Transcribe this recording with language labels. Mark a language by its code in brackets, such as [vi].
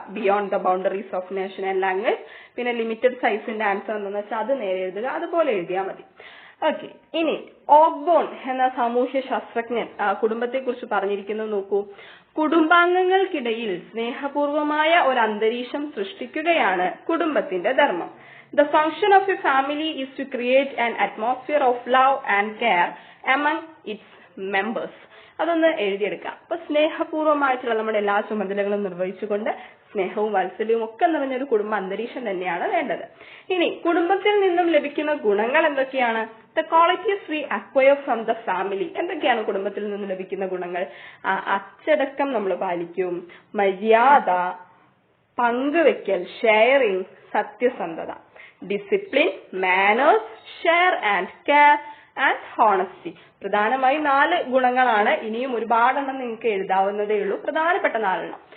[en] Beyond the boundaries of nation and language. [ml] പിന്നെ limited സൈസിന്റെ answer എന്താണെന്ന് വെച്ചാൽ അത് നേരെ എഴുതുക. അതുപോലെ എഴുതിയാൽ മതി. ഓക്കെ, ഇനി ഓക്ബോൺ എന്ന സാമൂഹ്യ ശാസ്ത്രജ്ഞൻ കുടുംബത്തെ കുറിച്ച് പറഞ്ഞിരിക്കുന്നത് നോക്കൂ. കുടുംബാംഗങ്ങൾക്കിടയിൽ സ്നേഹപൂർവമായ ഒരു അന്തരീക്ഷം സൃഷ്ടിക്കുകയാണ് കുടുംബത്തിന്റെ ധർമ്മം. [en] The function of a family is to create an atmosphere of love and care among its members. [ml] അതൊന്ന് എഴുതിയെടുക്കാം. അപ്പൊ സ്നേഹപൂർവ്വമായിട്ടുള്ള നമ്മുടെ എല്ലാ ചുമതലകളും നിർവഹിച്ചുകൊണ്ട് സ്നേഹവും വാത്സല്യവും ഒക്കെ നിറഞ്ഞൊരു കുടുംബ അന്തരീക്ഷം തന്നെയാണ് വേണ്ടത്. ഇനി കുടുംബത്തിൽ നിന്നും ലഭിക്കുന്ന ഗുണങ്ങൾ എന്തൊക്കെയാണ്? [en] The qualities we acquire from the family. [ml] എന്തൊക്കെയാണ് കുടുംബത്തിൽ നിന്നും ലഭിക്കുന്ന ഗുണങ്ങൾ? അച്ചടക്കം നമ്മൾ പാലിക്കും, മര്യാദ, പങ്കുവെക്കൽ, ഷെയറിംഗ്, സത്യസന്ധത, discipline, manners, [en] Share and care and honesty. [ml] പ്രധാനമായി 4 ഗുണങ്ങളാണ്. ഇനിയും ഒരുപാടെണ്ണം നിങ്ങൾക്ക് എഴുതാവുന്നതേ ഉള്ളൂ. പ്രധാനപ്പെട്ട 4.